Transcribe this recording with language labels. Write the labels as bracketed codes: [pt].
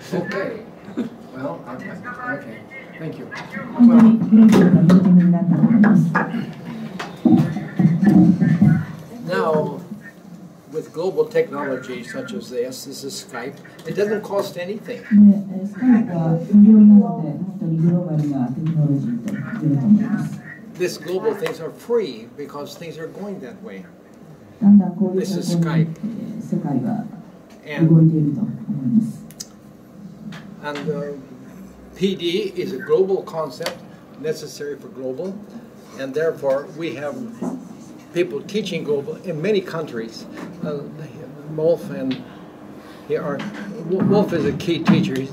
[en] Okay. Well, okay. Thank you. [ja] 本当にグローバルなミーティングになったと思います。 [en] Now, with global technology such as this is Skype. It doesn't cost anything. [ja] で、スカイプは無料なので本当にグローバルなテクノロジーと言えると思います。 [en] This global things are free because things are going that way. [ja] だんだんこういう方向に世界が動いていると思います。 [en] And PD is a global concept necessary for global, and therefore we have people teaching global in many countries. Wolf is a key teacher.